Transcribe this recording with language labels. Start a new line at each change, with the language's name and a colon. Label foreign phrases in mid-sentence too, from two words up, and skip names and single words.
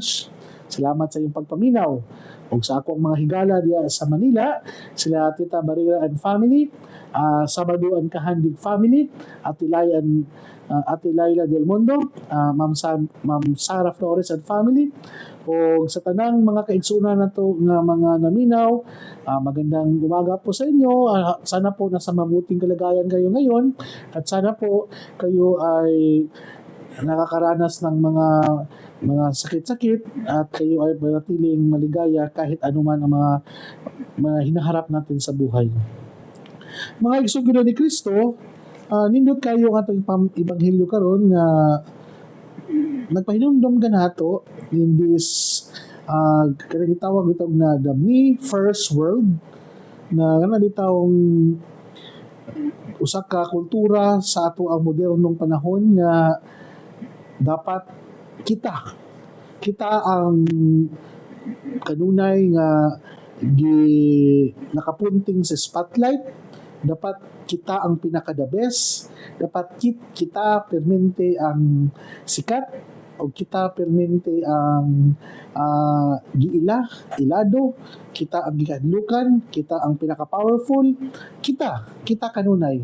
Cebuano: Salamat sa iyong pagpaminaw. Ug sa ako ang mga higala diya sa Manila, sila Tita Barrera
English: and family,
Cebuano: Sabado and Kahandig family, Ate Laila Del Mundo, Ma'am Sarah Flores
English: and family,
Cebuano: o sa tanang mga kaigsunan nato nga mga naminaw,
Filipino: magandang umaga po sa inyo. Sana po nasa mabuting kalagayan kayo ngayon at sana po kayo ay nakakaranas ng mga sakit-sakit at kayo ay manatiling maligaya kahit anuman ang mga hinaharap natin sa buhay.
Cebuano: Mga igsuon ni Kristo, nindot kayo nga itong ebanghelyo karon nga nagpahinumdom ka nato
English: in this
Cebuano: kanang gitawag itong na
English: the me first world
Cebuano: na kanang bitawong usa ka kultura sa ato ang modernong panahon nga dapat kita ang kanunay nga nakapunting sa spotlight, dapat kita ang pinaka
English: the best,
Cebuano: dapat kita permente ang sikat, o kita permente ang ilado, kita ang gikadlukan, kita ang pinaka powerful, kita kanunay.